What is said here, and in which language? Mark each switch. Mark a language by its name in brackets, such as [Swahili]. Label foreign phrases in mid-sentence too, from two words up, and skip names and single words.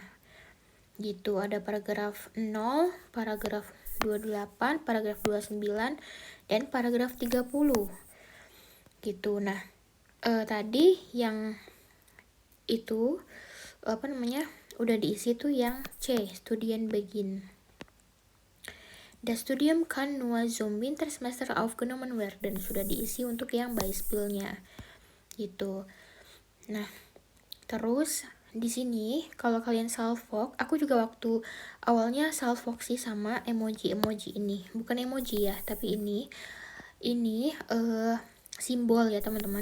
[Indonesian] Gitu, ada paragraf 0, paragraf 28, paragraf 29, dan paragraf 30. Gitu. Nah, tadi yang itu udah diisi tuh yang C, Studienbeginn. [German] Das Studium kann nur zum Wintersemester aufgenommen werden. [Indonesian] Sudah diisi untuk yang Beispielnya. Gitu. Nah, terus di sini kalau kalian salfok, aku juga waktu awalnya salfok sih sama emoji ini. Bukan emoji ya, tapi ini simbol ya teman-teman.